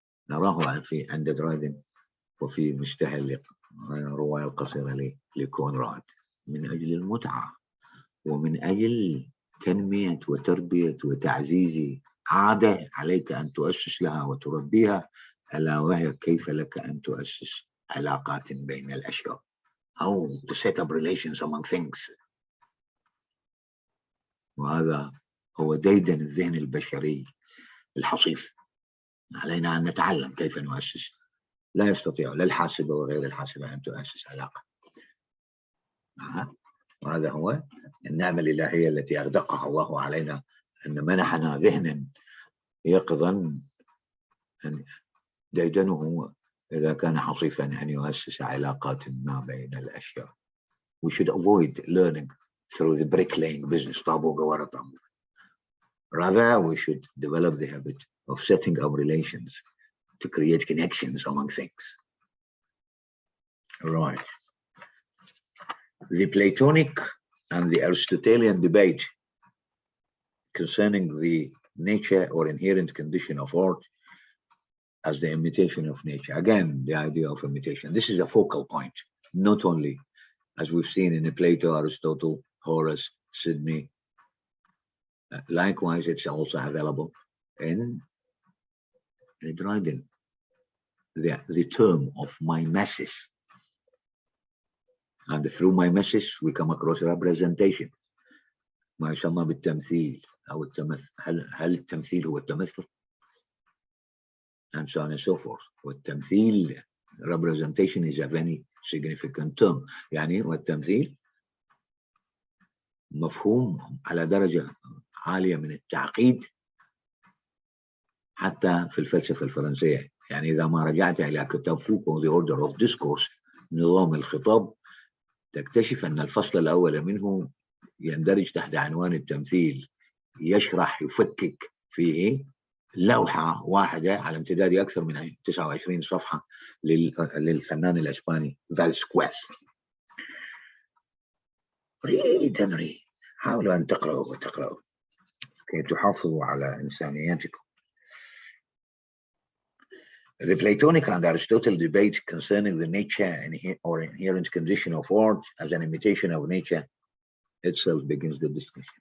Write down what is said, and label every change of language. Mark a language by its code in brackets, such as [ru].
[ar] نراه عند درويدن وفي مستهل الرواية القصيرة لكونراد من أجل المتعة ومن أجل تنمية وتربية وتعزيز عادة عليك أن تؤسس لها وتربيها، ألا وهي كيف لك أن تؤسس علاقات بين الأشياء. [en] How to set up relations among things. [ar] وهذا هو ديدن الذهن البشري الحصيف. علينا أن نتعلم كيف نؤسس لا يستطيع لا الحاسبة وغير الحاسبة أن تؤسس علاقة. وهذا هو النعمة الإلهية التي أغدقها الله علينا، أن منحنا ذهنا يقظا أن ديدنه إذا كان حصيفا أن يؤسس علاقات ما بين الأشياء. [en] We should avoid learning through the bricklaying business. Rather, we should develop the habit of setting up relations to create connections among things. Right. The Platonic and the Aristotelian debate concerning the nature or inherent condition of art as the imitation of nature. Again, the idea of imitation. This is a focal point, not only as we've seen in Plato, Aristotle, Horace, Sidney. Likewise, it's also available in Dryden. The term of mimesis. And through mimesis, we come across representation. [ar] ما يسمى بالتمثيل أو التمثل. هل التمثيل هو التمثل؟ [en] And so on and so forth. والتمثيل, representation is a very significant term. [ar] يعني والتمثيل مفهوم على درجة عالية من التعقيد حتى في الفلسفة الفرنسية. يعني إذا ما رجعت إلى كتاب فوكو The Order of Discourse نظام الخطاب تكتشف أن الفصل الأول منه يندرج تحت عنوان التمثيل، يشرح يفكك في لوحة واحدة على امتداد أكثر من 29 صفحة للفنان الإسباني فالسكواس. ريد حاولوا أن تقرأوا كي تحافظوا على إنسانيتكم. [en] The Platonic and Aristotle debate concerning the nature or inherent condition of art as an imitation of nature itself begins the discussion.